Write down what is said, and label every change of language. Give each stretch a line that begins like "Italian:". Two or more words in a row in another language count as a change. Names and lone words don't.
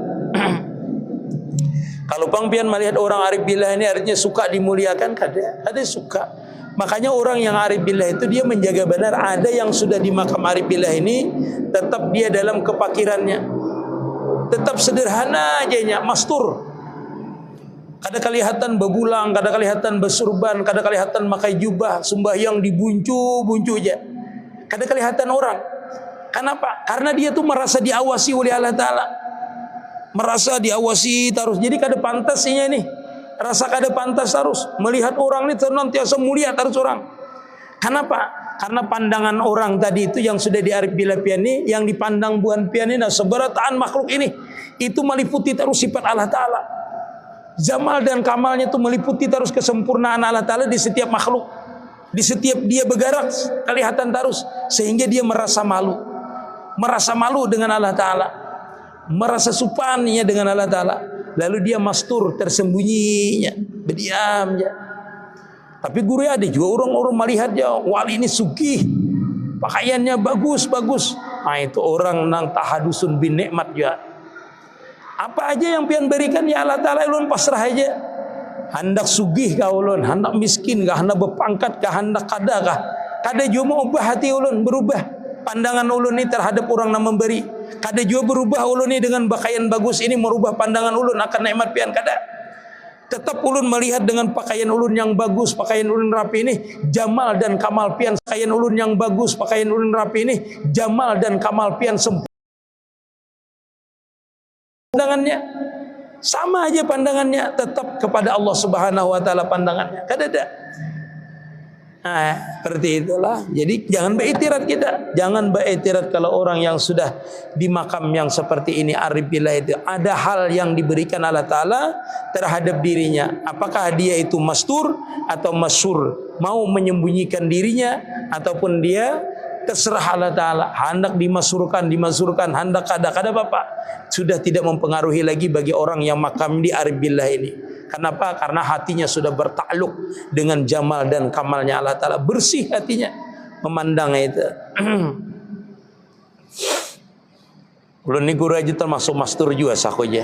Banjar: Kalau pangpian melihat orang arif billah ini artinya suka dimuliakan, ada suka. Makanya orang yang arif billah itu dia menjaga benar. Ada yang sudah di makam arif billah ini tetap dia dalam kepakirannya, tetap sederhana aja, mastur. Kada kelihatan bebulang, kada kelihatan bersurban, kada kelihatan pakai jubah, sembahyang dibuncu aja. Kada kelihatan orang. Kenapa? Karena dia tuh merasa diawasi oleh Allah Ta'ala. Merasa diawasi terus, jadi kada pantasnya nih, rasa kada pantas terus melihat orang ini senantiasa mulia terus orang. Kenapa? Karena pandangan orang tadi itu yang sudah diarif billah pian ini, yang dipandang buan pian ini, seberataan makhluk ini, itu meliputi terus sifat Allah Ta'ala. Jamal dan kamalnya itu meliputi terus kesempurnaan Allah Ta'ala di setiap makhluk, di setiap dia bergerak kelihatan terus, sehingga dia merasa malu dengan Allah Ta'ala, merasa supannya dengan Allah Ta'ala. Lalu dia mastur, tersembunyinya, berdiam ya. Tapi guru ada juga orang-orang melihat ya, wali ini sugih, pakaiannya bagus. Nah itu orang nang
Arabic: تحدث بالنعمة
Banjar: ya. Apa aja yang pian berikan ya Allah Ta'ala, ulun pasrah aja. Hendak sugih kah ulun, hendak miskin kah, hendak berpangkat kah, hendak kada kah, kada juga mau ubah hati ulun, berubah pandangan ulun ini terhadap orang yang memberi. Kada juga berubah ulun ini dengan pakaian bagus ini merubah pandangan ulun akan nikmat pian, kada. Tetap ulun melihat dengan pakaian ulun yang bagus, pakaian ulun rapi ini jamal dan kamal pian. Pakaian ulun yang bagus, pakaian ulun rapi ini jamal dan kamal pian sempurna. Pandangannya sama aja, pandangannya tetap kepada
Arabic: الله سبحانه وتعالى
Banjar: pandangannya. Kada ada. Nah, seperti itulah. Jadi jangan beiktirat kita. Jangan beiktirat kalau orang yang sudah di makam yang seperti ini arif billah itu ada hal yang diberikan Allah Ta'ala terhadap dirinya. Apakah dia itu mastur atau masyur, mau menyembunyikan dirinya, ataupun dia terserah Allah Ta'ala. Hendak dimasurkan, hendak kada bapak. Sudah tidak mempengaruhi lagi bagi orang yang makam di arif billah ini. Kenapa? Karena hatinya sudah bertakluk dengan jamal dan kamalnya Allah Ta'ala. Bersih hatinya memandang itu. Ulun ni guru aja termasuk mastur juga sakoja.